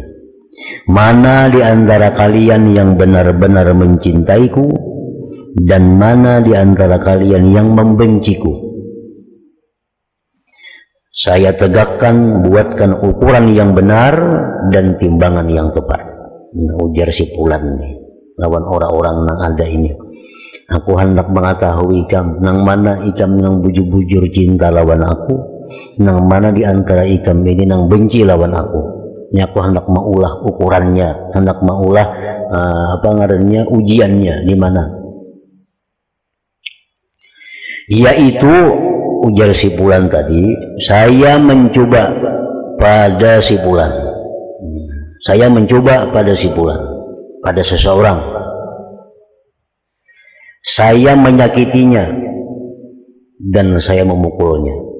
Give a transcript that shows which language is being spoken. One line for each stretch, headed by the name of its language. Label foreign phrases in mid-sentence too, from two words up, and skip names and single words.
Indonesian: Mana di antara kalian yang benar-benar mencintaiku dan mana di antara kalian yang membenciku. Saya tegakkan, buatkan ukuran yang benar dan timbangan yang tepat.
Banjar: Ujar si Fulan nih, lawan orang-orang yang ada ini. Aku hendak mengetahui ikam, nang mana ikam yang bujur-bujur cinta lawan aku, nang mana di antara ikam ini nang benci lawan aku. Ini aku hendak maulah ukurannya, hendak maulah ujiannya di mana.
Indonesian: Yaitu, ujar si Fulan tadi, saya mencoba pada si Fulan. Saya mencoba pada si Fulan, pada seseorang. Saya menyakitinya dan saya memukulnya.